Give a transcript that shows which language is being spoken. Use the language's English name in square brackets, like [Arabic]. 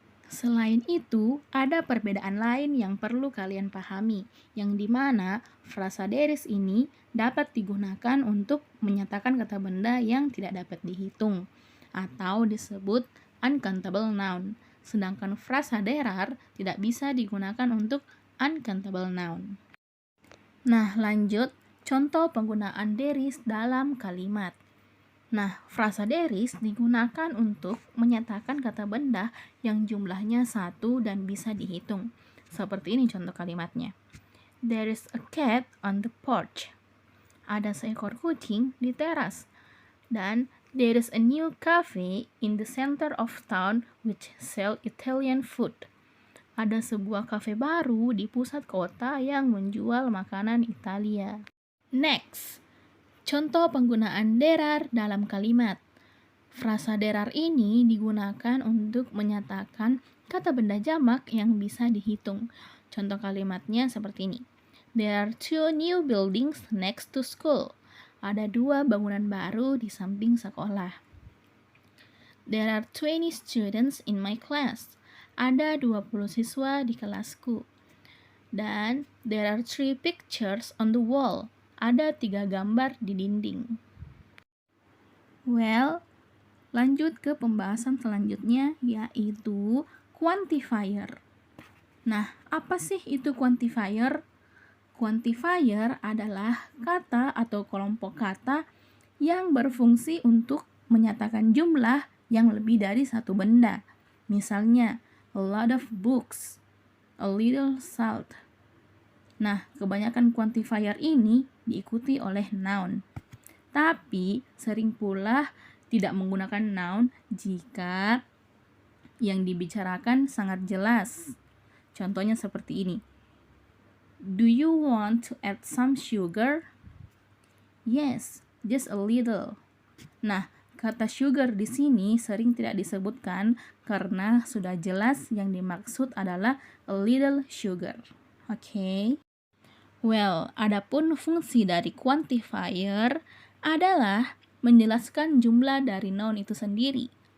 [Indonesian] Selain itu, ada perbedaan lain yang perlu kalian pahami, yang dimana frasa there is ini dapat digunakan untuk menyatakan kata benda yang tidak dapat dihitung, atau disebut uncountable noun, sedangkan frasa there are tidak bisa digunakan untuk uncountable noun. Nah, lanjut, contoh penggunaan there is dalam kalimat. Nah, frasa there is digunakan untuk menyatakan kata benda yang jumlahnya satu dan bisa dihitung. Seperti ini contoh kalimatnya. [English] There is a cat on the porch. [Indonesian] Ada seekor kucing di teras. [English] Dan there is a new cafe in the center of town which sell Italian food. [Indonesian] Ada sebuah kafe baru di pusat kota yang menjual makanan Italia. Next, contoh penggunaan there are dalam kalimat. Frasa there are ini digunakan untuk menyatakan kata benda jamak yang bisa dihitung. Contoh kalimatnya seperti ini. [English] There are 2 new buildings next to school. [Indonesian] Ada 2 bangunan baru di samping sekolah. [English] There are 20 students in my class. [Indonesian] Ada 20 siswa di kelasku. [English] Dan there are 3 pictures on the wall. [Indonesian] Ada 3 gambar di dinding. Well, lanjut ke pembahasan selanjutnya, yaitu quantifier. Nah, apa sih itu quantifier? Quantifier adalah kata atau kelompok kata yang berfungsi untuk menyatakan jumlah yang lebih dari satu benda. Misalnya, [English] a lot of books, a little salt. [Indonesian] Nah, kebanyakan quantifier ini diikuti oleh noun. Tapi sering pula tidak menggunakan noun jika yang dibicarakan sangat jelas. Contohnya seperti ini. [English] Do you want to add some sugar? Yes, just a little. [Indonesian] Nah, kata sugar di sini sering tidak disebutkan karena sudah jelas yang dimaksud adalah a little sugar. Oke. Well, adapun fungsi dari quantifier adalah menjelaskan jumlah dari noun itu sendiri.